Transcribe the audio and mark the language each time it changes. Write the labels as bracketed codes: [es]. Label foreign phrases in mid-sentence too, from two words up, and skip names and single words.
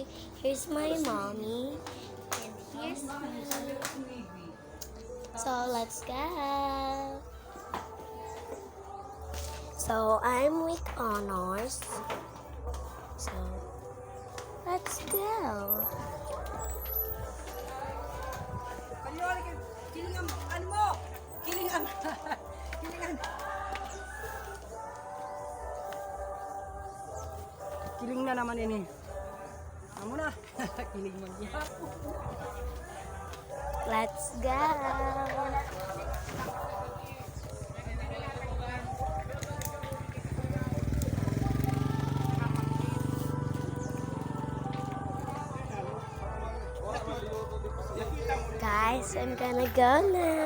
[en] Here's my mommy, and here's me. So let's go. So I'm with honors. So let's go. [war] Kilingan, ano mo? Kilingan. Kilingan. Kiling na naman ini. Amo na. Kiling man niya. [en] Let's go. Guys, I'm gonna go now.